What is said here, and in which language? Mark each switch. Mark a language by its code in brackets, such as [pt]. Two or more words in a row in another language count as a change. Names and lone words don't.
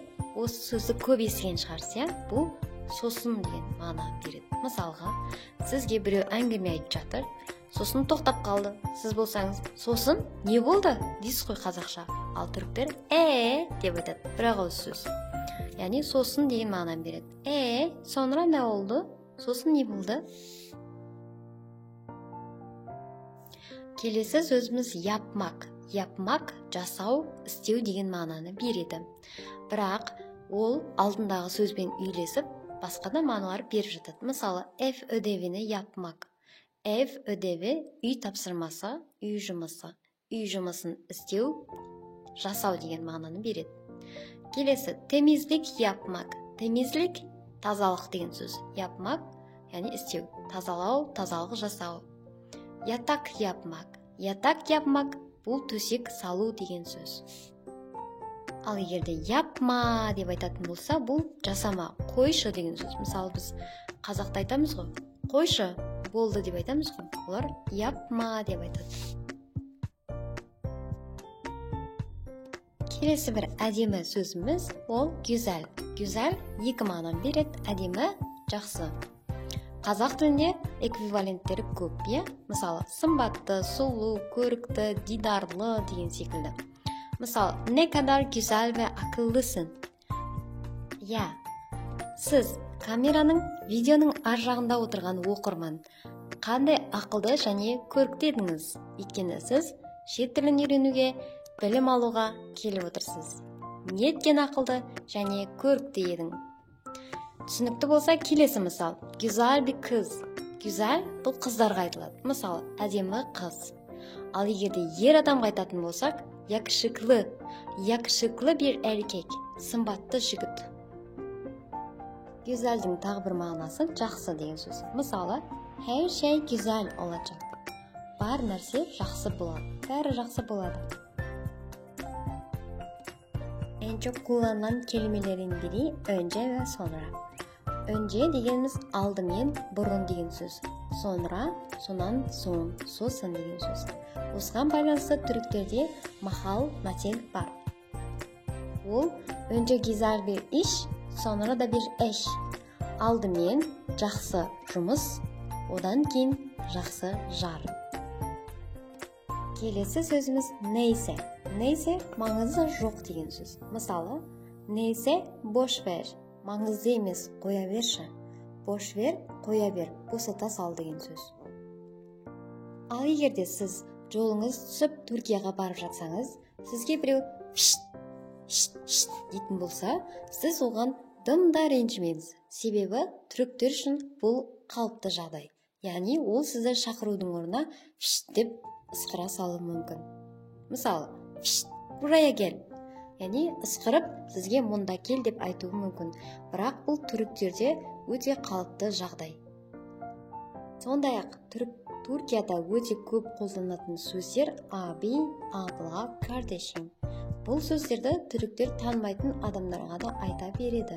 [kk] Осы сөзді көп естіген шығарсыз, я? Бұл сосын деген мағына береді. Мысалға, сізге біреу әңгіме айтып жатыр, сосын тоқтап қалды. Сіз болсаңыз, сосын не болды? Дейсіз ғой қазақша. Ал түріктер деп айтады. Бірақ ол сөз. Яғни сосын деген мағынаны береді. [tr] Sonra ne oldu? [kk] Сосын не болды? Келесі сөзіміз yapmak. Yapmak, жасау, істеу деген мағынаны береді. Бірақ ол алдындағы сөзбен үйлесіп, басқа да мағыналар беріп жатады. Мысалы, [tr] ev ödevini yapmak. Ev ödevi, [kk] үй тапсырмасы, үй жұмысы. Үй жұмысын істеу, жасау деген мағынаны береді. Келесі, [tr] temizlik yapmak. Temizlik, [kk] тазалық деген сөз. Yapmak, яғни істеу. Тазалау, тазалық жасау. [tr] Yatak yapmak. Yatak yapmak, [kk] бұл төсек салу деген сөз. Ал егерде yapma деп айтатын болса, бұл жасама, қойшы деген сөз. Мысалы, біз қазақта айтамыз ғой, қойшы, болды деп айтамыз ғой. Олар yapma деп айтады. Келесі бір әдемі сөзіміз, ол güzel. Güzel екі мағынаны береді. Әдемі, жақсы. Қазақ тілінде эквиваленттері көп, иә? Мысалы, сымбатты, сұлу, көрікті, дидарлы деген секілді. Мысалы, [tr] ne kadar güzel ve akıllısın. [kk] Я, сіз камераның, видеоның ар жағында отырған оқырман. Қандай ақылды және көрікті едіңіз? Өйткені сіз шет тілін үйренуге, білім алуға келіп отырсыз. Неткен ақылды және көрікті едің? Түсінікті болса, келесі мысал. [tr] Güzel bir kız. Güzel [kk] бұл қыздарға айтылады. Мысалы, әдемі қыз. Ал егерде ер адамға айтатын болсақ, yakışıklı. [tr] Yakışıklı bir erkek. [kk] Сымбатты жігіт. Güzelдің тағы бір мағынасы жақсы деген сөз. Мысалы, [tr] her şey güzel olacak. [kk] Бар нәрсе жақсы болады. Бәрі жақсы болады. [tr] En çok kullanılan kelimelerin biri önce ve sonra. [kk] Önce дегеніміз алдымен, бұрын деген сөз. Sonra, сонан соң, сосын деген сөз. Осыған байланысты түріктерде махал, мәтел бар. [tr] Ол önce güzel bir iş, sonra da bir eş. [kk] Алдымен жақсы жұмыс, одан кейін жақсы жар. Келесі сөзіміз neyse. Neyse маңызы жоқ деген сөз. Мысалы, [tr] neyse boş ver. [kk] Маңызды емес, қоя берші. [tr] Boş ver, [kk] қоя бер, босата сал деген сөз. Ал егерде сіз жолыңыз түсіп Түркияға барып жатсаңыз, сізге біреу шт дейтін болса, сіз оған дымда ренжімеңіз. Себебі түріктер үшін бұл қалыпты жағдай. Яғни ол сізді шақырудың орнына деп ысқыра салуы мүмкін. Мысалы, [tr] buraya gel. [kk] Яғни ысқырып сізге мұнда кел деп айтуы мүмкін. Бірақ бұл түріктерде өте қалыпты жағдай. Сондай-ақ Түркияда өте көп қолданатын сөздер аби, абла, кардешим. Бұл сөздерді түріктер танымайтын адамдарға да айта береді.